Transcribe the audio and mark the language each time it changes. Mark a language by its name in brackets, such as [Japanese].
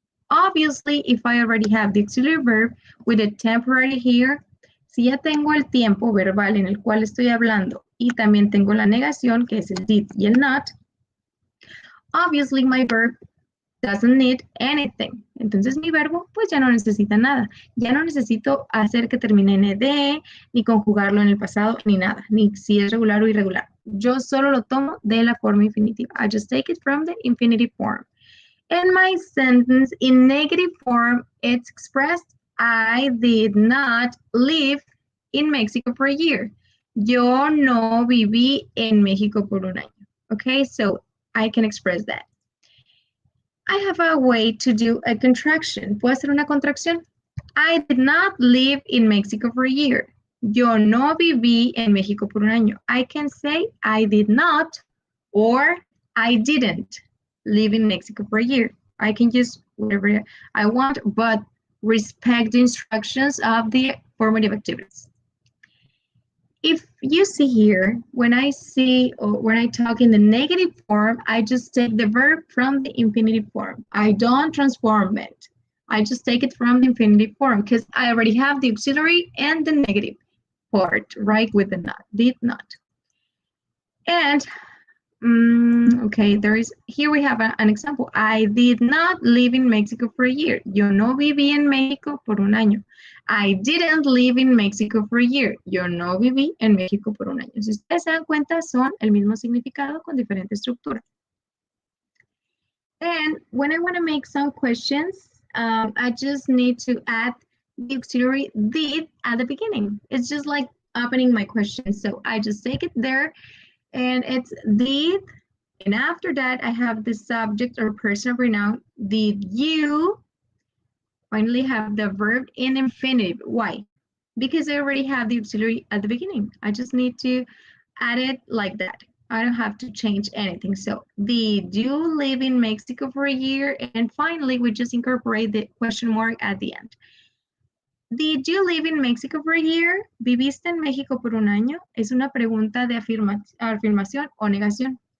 [English] Obviously, if I already have the auxiliary verb with a temporary here, [Spanish] si ya tengo el tiempo verbal en el cual estoy hablando y también tengo la negación, que es el did y el not, [English] obviously my verb doesn't need anything. [Spanish] Entonces mi verbo pues ya no necesita nada. Ya no necesito hacer que termine en ed, ni conjugarlo en el pasado, ni nada, ni si es regular o irregular. Yo solo lo tomo de la forma infinitiva. [English] I just take it from the infinitive form. And my sentence in negative form, it's expressed, I did not live in Mexico for a year. [Spanish] Yo no viví en México por un año. [English] Okay, so I can express that. I have a way to do a contraction. [Spanish] ¿Puedo hacer una contracción? [English] I did not live in Mexico for a year. [Spanish] Yo no viví en México por un año. [English] I can say I did not or I didn't live in Mexico for a year. I can use whatever I want, but respect the instructions of the formative activities. If you see here, when I talk in the negative form, I just take the verb from the infinitive form. I don't transform it. I just take it from the infinitive form because I already have the auxiliary and the negative part, right, with the not, did not. And, okay, here we have an example. I did not live in Mexico for a year. Yo no viví en México por un año. I didn't live in Mexico for a year. [Spanish] Yo no viví en México por un año. Si ustedes se dan cuenta, son el mismo significado con diferente estructura. [English] And when I want to make some questions, I just need to add the auxiliary did at the beginning. It's just like opening my question. So I just take it there and it's did. And after that, I have the subject or personal pronoun. Did you finally have the verb in infinitive? Why? Because I already have the auxiliary at the beginning. I just need to add it like that. I don't have to change anything. So, did you live in Mexico for a year? And finally, we just incorporate the question mark at the end. Did you live in Mexico for a year? [Spanish] ¿Viviste en México por un año? Es una pregunta de afirmación o negación.